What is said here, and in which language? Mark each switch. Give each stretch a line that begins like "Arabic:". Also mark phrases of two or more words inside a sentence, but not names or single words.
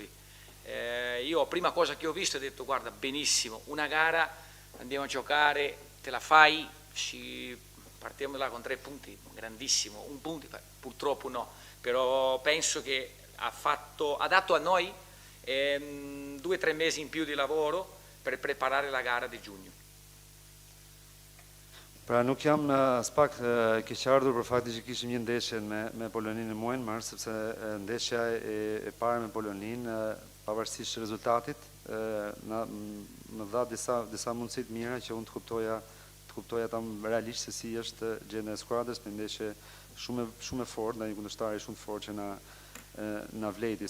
Italian: Io prima cosa che ho visto ho detto guarda benissimo, una gara andiamo a giocare, te la fai, partiamo da là con 3 punti, grandissimo, un punto, purtroppo no. Però penso che ha dato a noi 2 o 3 mesi in più di lavoro per preparare la gara di giugno.
Albanian: Pra nuk jam as pak keqardhur për faktin që kishim një ndeshje me Poloninë në muajin mars, sepse ndeshja e parë me Poloninë, pavarësisht rezultatit, më dha disa mundësi të mira që unë të kuptoja tam realisht se si është gjendja e skuadrës me ndeshje shumë e fortë, ndaj një kundërshtar shumë të fortë që na vleti.